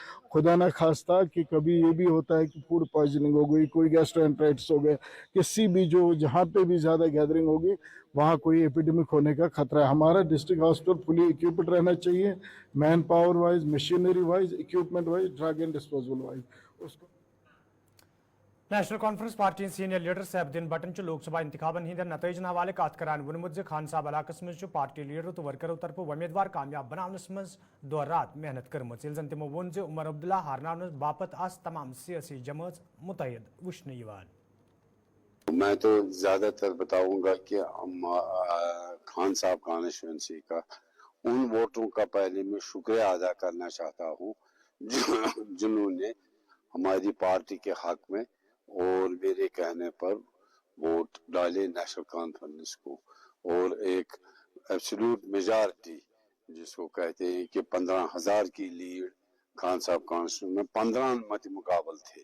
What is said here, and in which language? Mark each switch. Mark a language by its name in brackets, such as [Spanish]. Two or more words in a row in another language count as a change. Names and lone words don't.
[Hindi] खुदा ना खास्ता कि कभी ये भी होता है कि [English] food poisoning [Hindi] हो गई, कोई गैस्ट्रोएंटेराइटिस हो गया, किसी भी जो जहाँ पे भी ज़्यादा गैदरिंग होगी वहाँ कोई एपिडेमिक होने का खतरा है। हमारा [English] district hospital fully equipped [Hindi] रहना चाहिए, [English] man power wise, machinery wise, equipment wise, drug and disposal wise. [Hindi] उसको [Kashmiri] नेशनल कॉन्फ्रेंस [English] party senior leader [Kashmiri] सैफुद्दीन भट्टन लोकसभा इंतखाबन हंद नतीजन हवाले कत करान वोनमुत खान साहब इलाकस मज [English] party leader [Kashmiri] तो वर्करों तरफ उम्मीदवार कामयाब बनावनस मज दोर रात मेहनत कर्मच यिल जन तिमो वोन उमर अब्दुल्ला हारनावनस बापत आस तमाम सियासी जमात मुतहद वुश्न यिवान। [Hindi] मैं तो ज्यादातर बताऊंगा कि खान साहब कॉन्स्टिट्यूंसी का उन वोटरों का पहले मैं शुक्रिया अदा करना चाहता हूँ जिन्होंने हमारी पार्टी के हक में और मेरे कहने पर वोट डाले नेशनल कॉन्फ्रेंस को, और एक [English] absolute majority [Hindi] जिसको कहते हैं कि 15,000 की लीड खान साहब कॉन्स्टिट्यूंसी में 15 मत मुकाबल थे।